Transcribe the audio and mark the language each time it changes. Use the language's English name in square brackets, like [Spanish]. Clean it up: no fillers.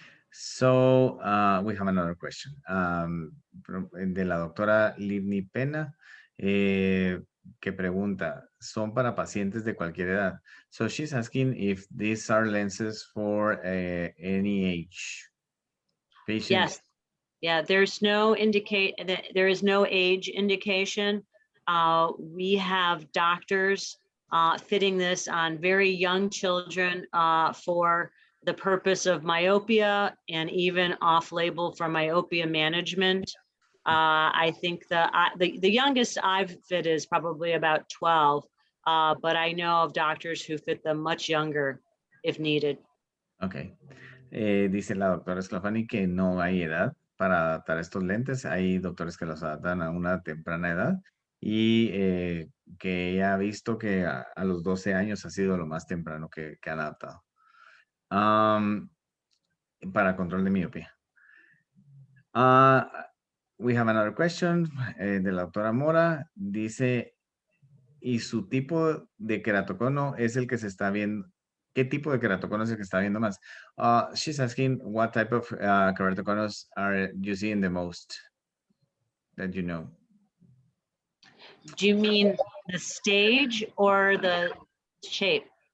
[English] So we have another question [Spanish] de la doctora Livni Pena. Que pregunta, son para pacientes de cualquier edad. [English] So she's asking if these are lenses for any age patient. Yes. Yeah, there is no age indication. We have doctors fitting this on very young children for the purpose of myopia and even off-label for myopia management. I think the youngest I've fit is probably about 12, but I know of doctors who fit them much younger if needed. Ok. [Spanish] Dice la doctora Sclafani que no hay edad para adaptar estos lentes. Hay doctores que los adaptan a una temprana edad y que ella ha visto que a los 12 años ha sido lo más temprano que han adaptado. Para control de miopía. [English] We have another question [Spanish] de la doctora Mora. Dice, ¿y su tipo de queratocono es el que se está viendo? ¿Qué tipo de queratocono es el que está viendo más? [English] She's asking what type of keratoconos are you seeing the most that you know? Do you mean the stage or the shape?